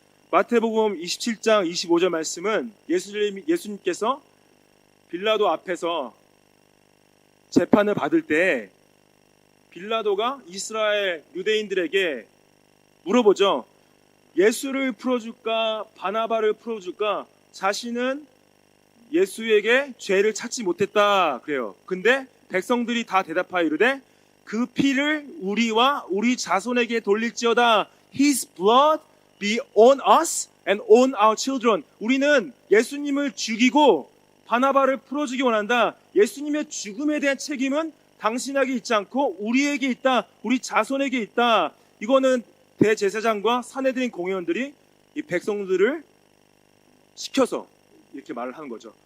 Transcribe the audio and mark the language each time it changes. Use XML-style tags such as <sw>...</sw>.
<ko>마태복음 27장 25절 말씀은 예수님께서 빌라도 앞에서 재판을 받을 때 빌라도가 이스라엘 유대인들에게 물어보죠. 예수를 풀어줄까 바나바를 풀어줄까? 자신은 예수에게 죄를 찾지 못했다 그래요. 근데 백성들이 다 대답하여 이르되 그 피를 우리와 우리 자손에게 돌릴지어다.</ko> <en>His blood be on us and on our children.</en> <ko>우리는 예수님을 죽이고 바나바를 풀어주기 원한다. 예수님의 죽음에 대한 책임은 당신에게 있지 않고 우리에게 있다. 우리 자손에게 있다. 이거는 대제사장과 사내들인 공회원들이 이 백성들을 시켜서 이렇게 말을 하는 거죠.</ko>